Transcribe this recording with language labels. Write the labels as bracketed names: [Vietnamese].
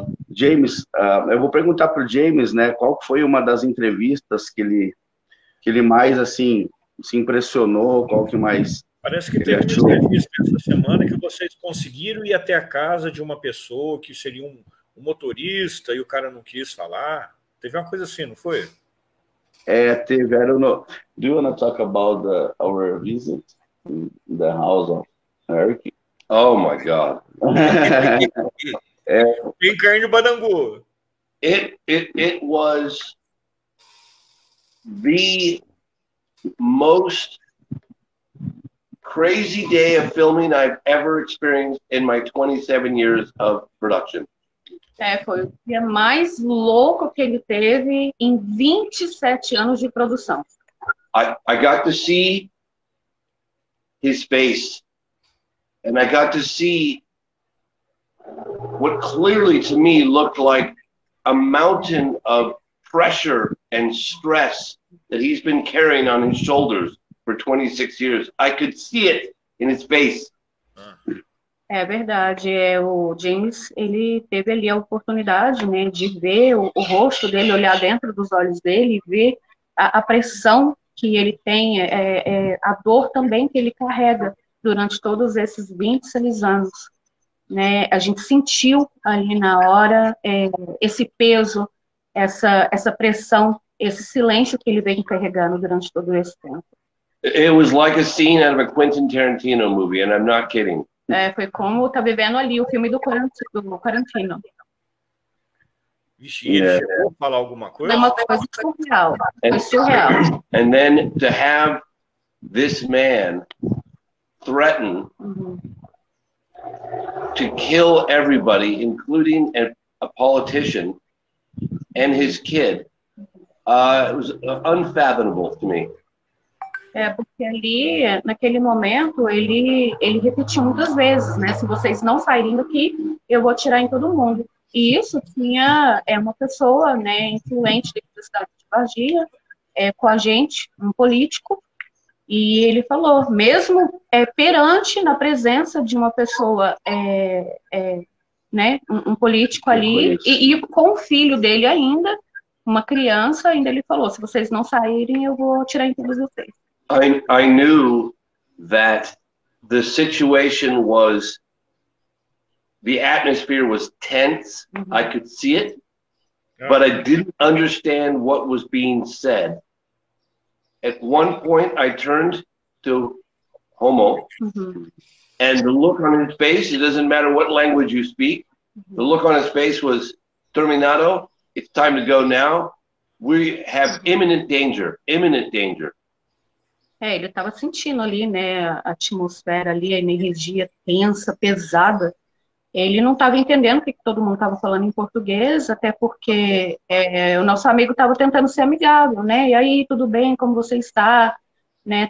[Portuguese] James, eu vou perguntar para o James, né, qual foi uma das entrevistas que ele mais, assim, se impressionou, qual que mais... Parece que teve uma entrevista essa semana que vocês conseguiram ir até a casa de uma pessoa que seria um motorista e o cara não quis falar. Teve uma coisa assim, não foi? Teve. [English] I don't know. Do you want to talk about our visit in the house of Eric? Oh my God! [Portuguese] Tem carne de Badangu. [English] It was the most crazy day of filming I've ever experienced in my 27 years of production. [Portuguese] Foi o dia mais louco que ele teve em 27 anos de produção. [English] I got to see his face, and I got to see what clearly to me looked like a mountain of pressure and stress that he's been carrying on his shoulders for 26 years. I could see it in his face. [Portuguese] É verdade, o James, ele teve ali a oportunidade, né, de ver o rosto dele, olhar dentro dos olhos dele e ver a pressão que ele tem, a dor também que ele carrega durante todos esses 26 anos. Né? A gente sentiu ali na hora esse peso, essa pressão, esse silêncio que ele vem carregando durante todo esse tempo. [English] It was like a scene out of a Quentin Tarantino movie, and I'm not kidding. [Portuguese] Foi como tá vivendo ali o filme do Tarantino. Vixe, ele chegou a falar alguma coisa? É uma coisa surreal. Foi surreal. [English] And then to have this man threaten to kill everybody, including a politician and his kid, it was unfathomable to me. [Portuguese] Porque ali, naquele momento, ele repetiu muitas vezes, né? Se vocês não saírem daqui, eu vou atirar em todo mundo. E isso tinha uma pessoa, né, influente da cidade de Varginha, com a gente, um político, e ele falou, mesmo perante, na presença de uma pessoa, né, um político ali, e com o filho dele ainda, uma criança, ainda ele falou, se vocês não saírem, eu vou atirar em todos vocês. [English] I knew that the situation was, the atmosphere was tense. I could see it, but I didn't understand what was being said. At one point, I turned to Homo, and the look on his face, it doesn't matter what language you speak, the look on his face was, Terminado, it's time to go now. We have imminent danger, imminent danger. [Portuguese] Ele estava sentindo ali, né, a atmosfera ali, a energia tensa, pesada. Ele não estava entendendo o que todo mundo estava falando em português, até porque o nosso amigo estava tentando ser amigável, né? E aí, tudo bem, como você está? Né?